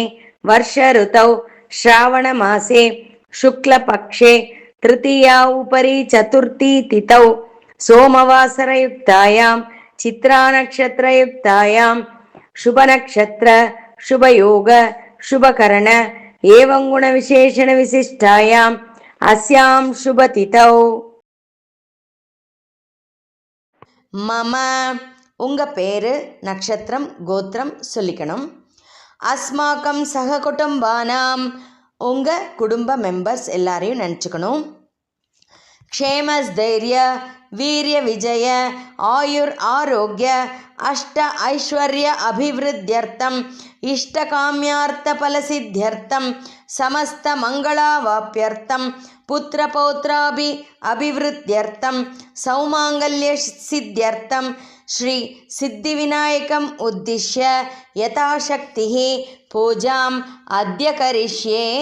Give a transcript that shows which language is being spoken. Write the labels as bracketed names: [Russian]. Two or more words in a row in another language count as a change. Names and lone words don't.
[Sanskrit] वर्ष ऋतौ श्रावणमासे शुक्लपक्षे तृतीया उपरि चतुर्थी तिथौ सोमवासरयुक्तायां चित्रानक्षत्रयुक्तायां शुभनक्षत्र शुभयोग शुभकरण एवं गुणविशेषणविशिष्टायाम् अस्यां शुभतिथौ மம [Tamil] உங்கள் பேர் நட்சத்திரம் கோத்திரம் சொல்லிக்கணும். [Sanskrit] अस्माकं सह कुटुम्बानां [Tamil] உங்கள் குடும்ப மெம்பர்ஸ் எல்லாரையும் நினச்சிக்கணும். [Sanskrit] क्षेमस्थैर्य वीर्य विजय आयुर् आरोग्य अष्ट ऐश्वर्य अभिवृद्ध्यर्थं इष्टकाम्यार्थ फलसिद्ध्यर्थं समस्त मङ्गलावाप्त्यर्थं पुत्रपौत्रादि अभिवृद्ध्यर्थं सौमाङ्गल्य सिद्ध्यर्थं श्री सिद्धिविनायकं उद्दिश्य यथाशक्ति पूजां अद्य करिष्ये.